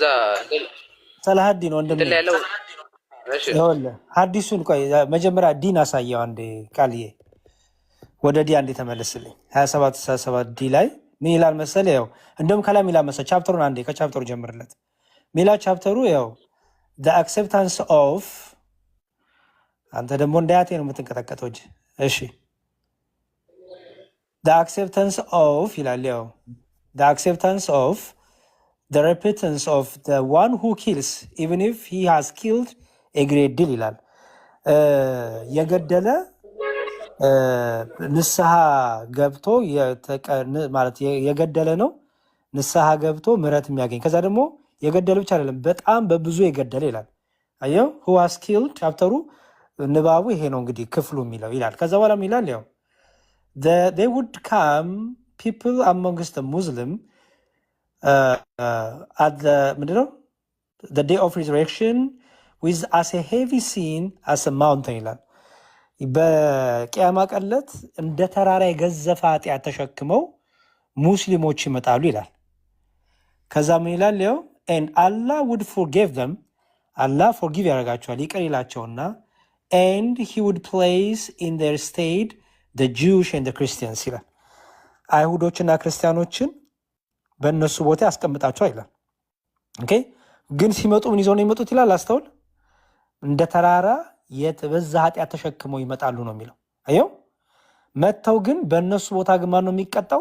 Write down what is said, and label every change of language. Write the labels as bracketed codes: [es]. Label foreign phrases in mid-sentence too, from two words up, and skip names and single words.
[am] ሰላሀዲን ወንድም ያለው እሺ፣ ይኸውልህ ሐዲሱን ቆይ መጀመሪያ ዲን አሳየው አንዴ ቃልዬ ወደ ዲ አንዴ ተመለስልኝ። 27 ዲ ላይ ምን ይላል መሰለህ? ያው እንደውም ከላይ ሚላ መሰለህ ቻፕተሩን አንዴ ከቻፕተሩ ጀምርለት ሚላ ቻፕተሩ ያው [en] the acceptance of [am] አንተ ደግሞ እንዳያቴ ነው የምትንቀጠቀጠው እንጂ እሺ [en] the acceptance of [am] ይላል ያው [en] the acceptance of the repentance of the one who kills even if he has killed a great deal [am] ይላል። የገደለ ንስሐ ገብቶ ማለት የገደለ ነው ንስሐ ገብቶ ምህረት የሚያገኝ ከዛ ደግሞ የገደለ ብቻ አይደለም በጣም በብዙ የገደለ ይላል። አየው [en] who has killed [am] ቻፕተሩ ንባቡ ይሄ ነው እንግዲህ ክፍሉ የሚለው ይላል። ከዛ በኋላ ይላል ያው [en] they would come people amongst the Muslim at the ምንድነው the day of resurrection with as a heavy sin as a mountain [am] ይላል። በቂያማ ቀለት እንደ ተራራ የገዘፈ ኃጢአት ተሸክመው ሙስሊሞች ይመጣሉ ይላል። ከዛ ምን ይላል ያው [en] and Allah would forgive them Allah forgive [am] ያደርጋቸዋል ይቅር ይላቸውና [en] and he would place in their stead the Jews and the Christians [am] ይላል። አይሁዶችና ክርስቲያኖችን በእነሱ ቦታ ያስቀምጣቸዋል ይላል። ኦኬ ግን ሲመጡ ምን ይዘው ነው የሚመጡት ይላል። አስተውል እንደ ተራራ የተበዛ ኃጢአት ተሸክመው ይመጣሉ ነው የሚለው። አየው መተው ግን በእነሱ ቦታ ግን ማን ነው የሚቀጣው?